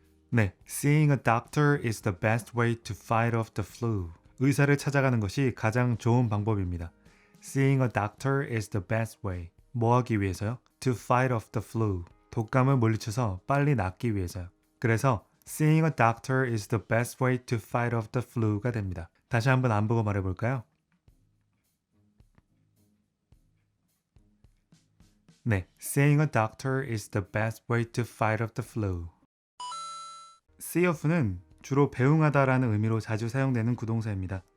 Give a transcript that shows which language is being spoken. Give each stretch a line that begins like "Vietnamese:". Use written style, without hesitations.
English: 네, seeing a doctor is the best way to fight off the flu.
Korean: 의사를 찾아가는 것이 가장 좋은 방법입니다.
English: Seeing a doctor is the best way.
Korean: 뭐 하기 위해서요?
English: To fight off the flu.
Korean: 독감을 물리쳐서 빨리 낫기 위해서요. 그래서
English: Seeing a doctor is the best way to fight off the flu가 됩니다.
Korean: 다시 한번 안 보고 말해볼까요?
English: 네, Seeing a doctor is the best way to fight off the flu.
Korean: see off는 주로 배웅하다라는 의미로 자주 사용되는 구동사입니다.